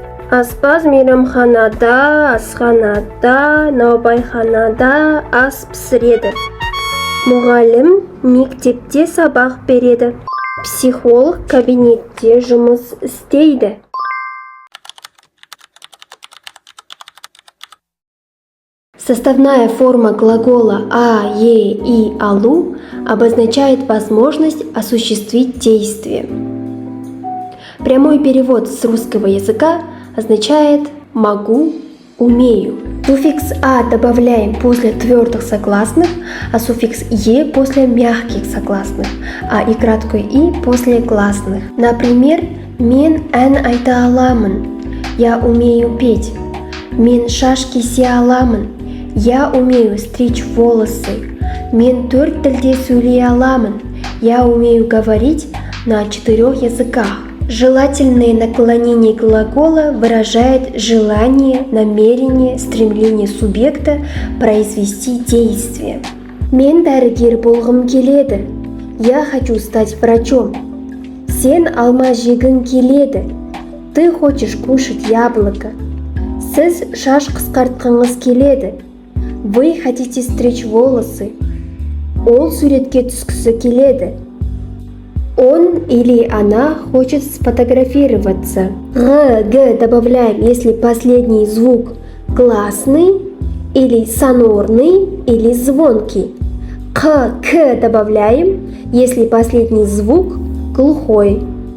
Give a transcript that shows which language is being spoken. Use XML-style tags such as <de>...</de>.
<kk>Аспаз мейрамханада, асханада, наубайханада ас пісіреді. Мұғалім мектепте сабақ береді. Психолог кабинетте жұмыс істейді.</kk> <ru>Составная форма глагола «а», «е», «и», «алу» обозначает возможность осуществить действие. Прямой перевод с русского языка означает «могу», «умею». Суффикс «а» добавляем после твердых согласных, а суффикс «е» после мягких согласных, а и краткое «и» после гласных. Например,</ru> <kk>«мен ән айта аламын»,</kk> <ru>«я умею петь»,</ru> <kk>«мен шаш кесе аламын»,</kk> <ru>«я умею стричь волосы»,</ru> <kk>«мен 4 тілде сөйлей аламын»,</kk> <ru>«я умею говорить на 4 языках». Желательное наклонение глагола выражает желание, намерение, стремление субъекта произвести действие.</ru> <kk>Мен дәрігер болғым келеді.</kk> <ru>Я хочу стать врачом.</ru> <kk>Сен алма жегің келеді.</kk> <ru>Ты хочешь кушать яблоко.</ru> <kk>Сіз шаш қысқартқыңыз келеді.</kk> <ru>Вы хотите стричь волосы.</ru> <kk>Ол суретке түскісі келеді.</kk> <ru>Он или она хочет сфотографироваться. Г добавляем, если последний звук гласный, или сонорный, или звонкий. К добавляем, если последний звук глухой.</ru>